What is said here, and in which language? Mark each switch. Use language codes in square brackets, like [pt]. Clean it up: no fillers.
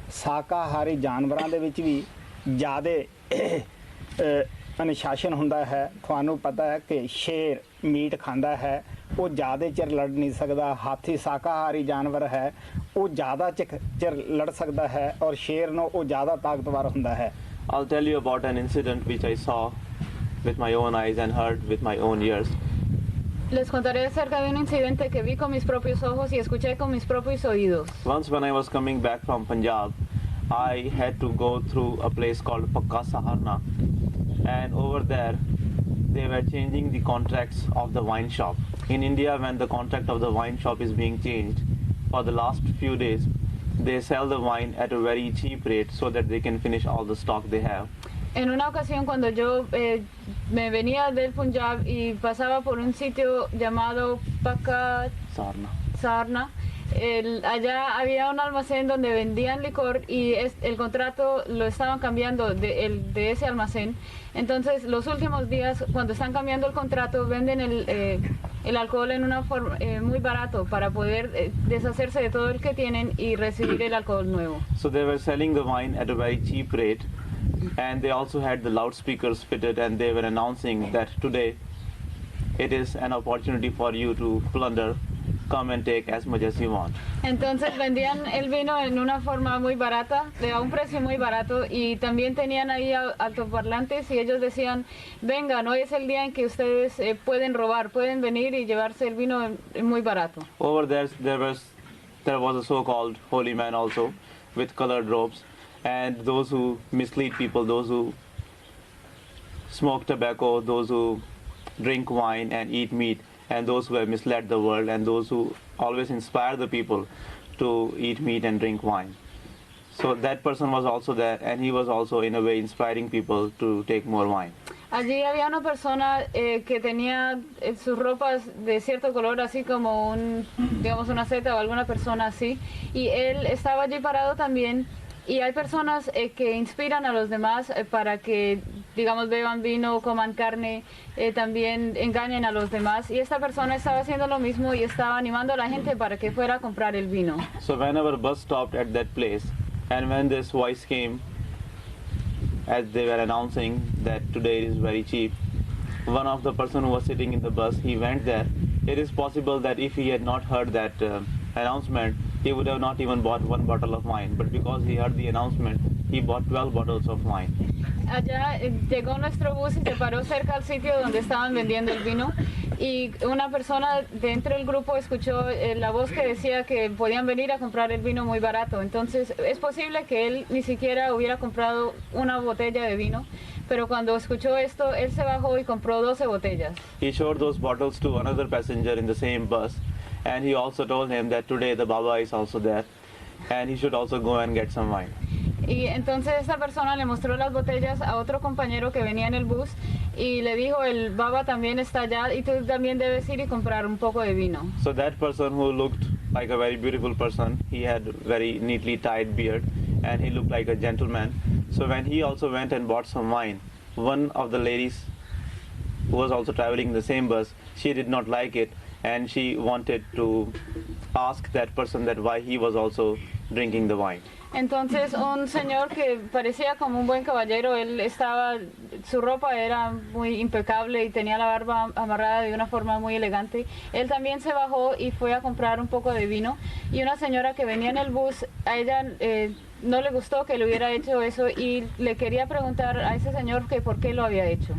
[pa] ਸ਼ਾਕਾਹਾਰੀ ਜਾਨਵਰਾਂ ਦੇ ਵਿੱਚ ਵੀ ਜ਼ਿਆਦਾ ਅਨੁਸ਼ਾਸਨ ਹੁੰਦਾ ਹੈ। ਤੁਹਾਨੂੰ ਪਤਾ ਹੈ ਕਿ ਸ਼ੇਰ ਮੀਟ ਖਾਂਦਾ ਹੈ, ਉਹ ਜ਼ਿਆਦਾ ਚਿਰ ਲੜ ਨਹੀਂ ਸਕਦਾ। ਹਾਥੀ ਸ਼ਾਕਾਹਾਰੀ ਜਾਨਵਰ ਹੈ, ਉਹ ਜ਼ਿਆਦਾ ਚਿਰ ਲੜ ਸਕਦਾ ਹੈ ਔਰ ਸ਼ੇਰ ਨੂੰ ਉਹ ਜ਼ਿਆਦਾ ਤਾਕਤਵਰ ਹੁੰਦਾ ਹੈ। [en] I'll tell you about an incident which I saw with my own eyes and heard with my own ears. [es] Les contaré acerca de un incidente que vi con mis propios ojos y escuché con mis propios oídos. [en] Once when I was coming back from Punjab, I had to go through a place called Pakka Saharna, and over there they were changing the contracts of the wine shop. In India, when the contract of the wine shop is being changed, for the last few days they sell the wine at a very cheap rate so that they can finish all the stock they have. [es] En una ocasión cuando yo me venía del Punjab y pasaba por un sitio llamado Pakka Sarna, allá había un almacén donde vendían licor y el contrato lo estaban cambiando de ese almacén. Entonces los últimos días cuando están cambiando el contrato venden el alcohol en una forma muy barato para poder deshacerse de todo el que tienen y recibir el alcohol nuevo. [en] So they were selling the wine at a very cheap rate, and they also had the loudspeakers fitted, and they were announcing that today it is an opportunity for you to plunder, come and take as much as you want. [es] Entonces vendían el vino en una forma muy barata, a un precio muy barato, y también tenían ahí altoparlantes y ellos decían, vengan, hoy es el día en que ustedes pueden robar, pueden venir y llevarse el vino muy barato. [en] Over there was a so-called holy man also with colored robes, and those who mislead people, those who smoke tobacco, those who drink wine and eat meat, and those who have misled the world, and those who always inspire the people to eat meat and drink wine. So that person was also there, and he was also in a way inspiring people to take more wine. [es] Allí había una persona que tenía sus ropas de cierto color, así como digamos una seta o alguna persona así, y él estaba allí parado también. Y hay personas que inspiran a los demás para que, digamos, beban vino, coman carne, también engañen a los demás. Y esta persona estaba haciendo lo mismo y estaba animando a la gente para que fuera a comprar el vino. [en] So whenever bus stopped at that place, and when this voice came, as they were announcing that today is very cheap, one of the person who was sitting in the bus, he went there. It is possible that if he had not heard that announcement, he would have not even bought one bottle of wine. But because he heard the announcement, he bought 12 bottles of wine. [es] Allá llegó nuestro bus y se paró cerca al sitio donde estaban vendiendo el vino, y una persona dentro del grupo escuchó la voz que decía que podían venir a comprar el vino muy barato. Entonces es posible que él ni siquiera hubiera comprado una botella de vino, pero cuando escuchó esto, él se bajó y compró 12 botellas. [en] He showed those bottles to another passenger in the same bus, and he also told him that today the Baba is also there, and he should also go and get some wine. [es] Y entonces esta persona le mostró las botellas a otro compañero que venía en el bus y le dijo, el Baba también está allá y tú también debes ir y comprar un poco de vino. [en] So that person who looked like a very beautiful person, he had very neatly tied beard, and he looked like a gentleman. So when he also went and bought some wine, one of the ladies who was also traveling in the same bus, she did not like it, and she wanted to ask that person that why he was also drinking the wine. [es] Entonces un señor que parecía como un buen caballero, su ropa era muy impecable y tenía la barba amarrada de una forma muy elegante. Él también se bajó y fue a comprar un poco de vino, y una señora que venía en el bus, a ella no le gustó que le hubiera hecho eso y le quería preguntar a ese señor que por qué lo había hecho.